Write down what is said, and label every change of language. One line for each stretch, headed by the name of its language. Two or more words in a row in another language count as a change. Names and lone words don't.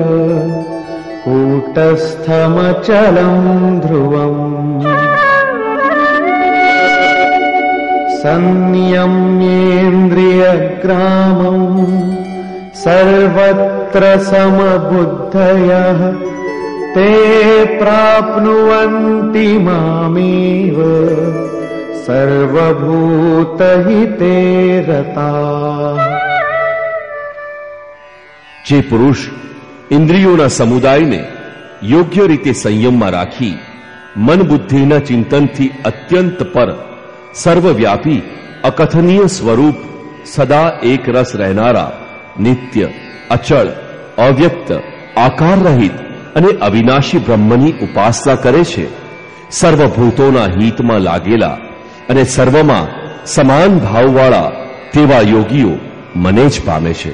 Sanskrit: कूटस्थमचलं ध्रुवम् संयम्येन्द्रियग्रामम् सर्वत्र समबुद्धयः ते प्राप्नुवन्ति मामेव सर्वभूतहिते रताः.
Gujarati: જે પુરુષ ઇન્દ્રિયોના સમુદાયને યોગ્ય રીતે સંયમમાં રાખી મન બુદ્ધિના ચિંતનથી અત્યંત પર સર્વવ્યાપી અકથનીય સ્વરૂપ સદા એક રસ રહેનારા નિત્ય અચળ અવ્યક્ત આકાર રહિત અને અવિનાશી બ્રહ્મની ઉપાસના કરે છે, સર્વભૂતોના હિતમાં લાગેલા અને સર્વમાં સમાન ભાવવાળા તેવા યોગીઓ મને જ પામે છે.